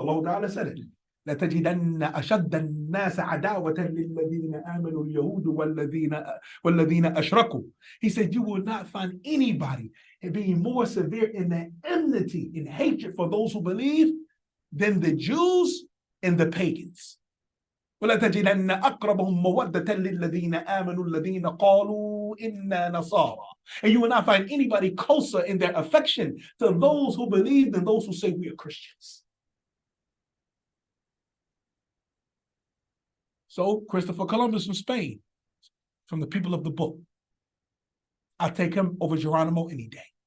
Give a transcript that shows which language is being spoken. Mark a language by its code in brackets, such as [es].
[en] Allah Ta'ala said it. [ar] لَتَجِدَنَّ أَشَدَّ النَّاسَ عَدَاوَةً لِلَّذِينَ آمَنُوا الْيَهُودُ وَالَّذِينَ أَشْرَكُوا. [en] He said, you will not find anybody being more severe in their enmity, in hatred for those who believe, than the Jews and the pagans. [ar] ولتجدن أقربهم مودة للذين آمنوا الذين قالوا إنا نصارى. [en] And you will not find anybody closer in their affection to those who believe than those who say we are Christians. So Christopher Columbus from Spain, from the people of the book. I'll take him over Geronimo any day.